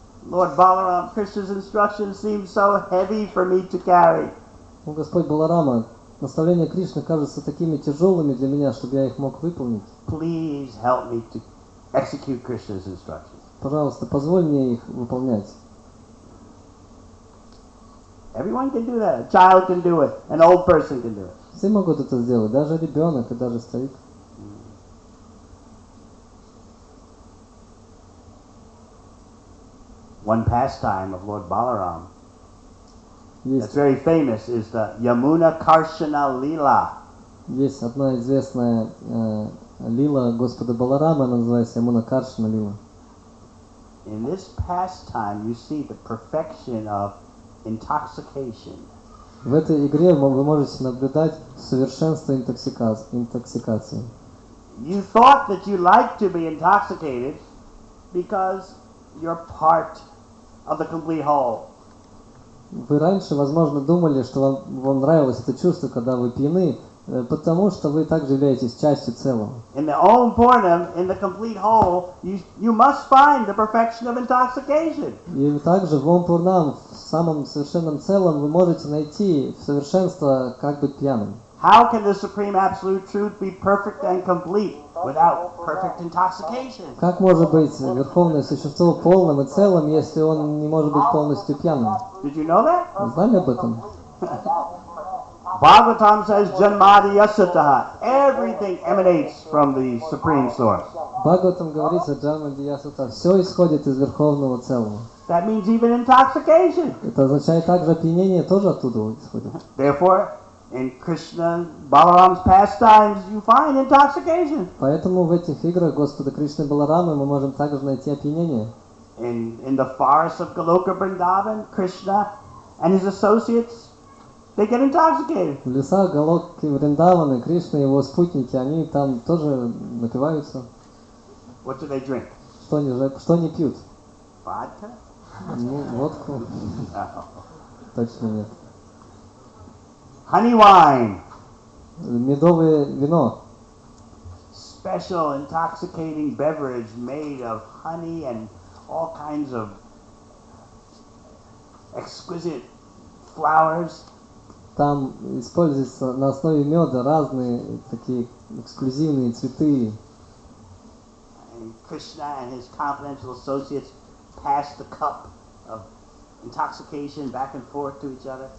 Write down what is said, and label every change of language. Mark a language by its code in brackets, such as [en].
[en] Lord Balaram, Krishna's instructions seem so heavy for me to carry. [ru] О, Господь Баларама, наставления Кришны кажутся такими тяжелыми для меня, чтобы я их мог выполнить. [en] Please help me to execute Krishna's instructions. [ru] Пожалуйста, позволь мне их выполнять. [en] Everyone can do that. A child can do it. An old person can do it. [ru] Все могут это сделать, даже ребенок и даже старик. [en] One pastime of Lord Balaram that's [ru] Есть, [en] very famous is the Yamuna Karshana Lila. [ru] есть одна известная лила Господа Баларама, она называется Ямуна Каршана лила. [en] In this pastime, you see the perfection of intoxication. [ru] В этой игре вы можете наблюдать совершенство интоксикации. [en] You thought that you liked to be intoxicated because you're part of the complete whole. [ru] Вы раньше, возможно, думали, что вам нравилось это чувство, когда вы пьяны, потому что вы также являетесь частью целого. [en] In the Om Purnam, in the complete whole, you must find the perfection of intoxication. [ru] И также в Ом Пурнам, в самом совершенном целом, вы можете найти совершенство, как быть пьяным. [en] How can the Supreme Absolute Truth be perfect and complete without perfect intoxication? [ru] Как может быть Верховное Существо полным и целым, если он не может быть полностью пьяным? [en] Did you know that? [ru] Вы знали об этом? [en] Bhagavatam says, Janmadi Yasataha. Everything emanates from the Supreme Source. [ru] Бхагаватам говорится, Джанма Диясута, все исходит из Верховного Целого. [en] That means even intoxication. [ru] Это означает также опьянение тоже оттуда исходит. [en] Therefore, in Krishna Balaram's pastimes, you find intoxication. [ru] Поэтому в этих играх Господа Кришны Баларамы мы можем также найти опьянение. [en] In the forests of Goloka Vrindavan, Krishna and his associates, they get intoxicated. [ru] В лесах Галоки Вриндаваны, Кришна и его спутники, они там тоже напиваются. [en] What do they drink? [ru] Что они пьют? [en] Vodka? [ru] Ну, водку. [en] No. [ru] Точно нет. [en] Honey wine. [ru] Медовое вино. [en] Special intoxicating beverage made of honey and all kinds of exquisite flowers. [ru] Там используются на основе меда разные такие эксклюзивные цветы. [en] And Krishna and his confidential associates pass the cup of intoxication back and forth to each other.